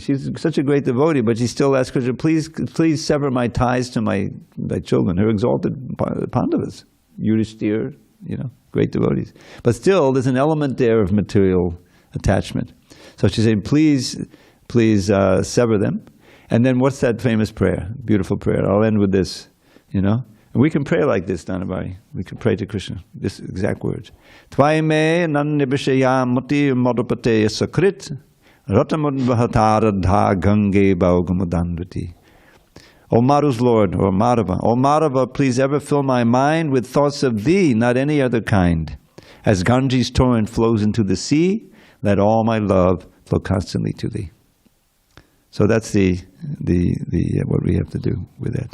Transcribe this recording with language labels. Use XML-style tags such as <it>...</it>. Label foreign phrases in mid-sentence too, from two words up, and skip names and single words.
<en>She's such a great devotee, but she still asks Krishna, please sever my ties to my children, her exalted Pandavas, Yudhishthira, great devotees. But still, there's an element there of material attachment. So she's saying, please sever them. And then what's that famous prayer? Beautiful prayer. I'll end with this, And we can pray like this, Dhanavari. We can pray to Krishna, this exact words.</en> <sa>Tvaime nannibhishaya muti madhupate sakrit ratamudvahatara gange baugamudandvati.</sa> <en>O Madhu's Lord, or Madhava, O Madhava, please ever fill my mind with thoughts of Thee, not any other kind. As Ganges torrent flows into the sea, let all my love flow constantly to Thee. So that's the what we have to do with that.</en>